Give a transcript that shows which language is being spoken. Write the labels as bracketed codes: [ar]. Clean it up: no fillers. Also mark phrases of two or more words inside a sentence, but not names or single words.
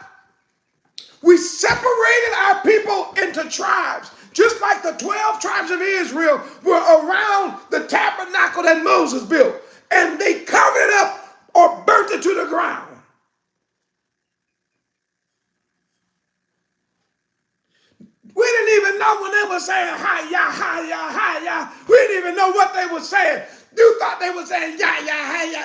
[en] We separated our people into tribes, just like the 12 tribes of Israel were around the tabernacle that Moses built. And they covered it up or burnt it to the ground. We didn't even know when they were saying, hi-ya, hi-ya, hi-ya. We didn't even know what they were saying. You thought they were saying, ya-ya, hi-ya.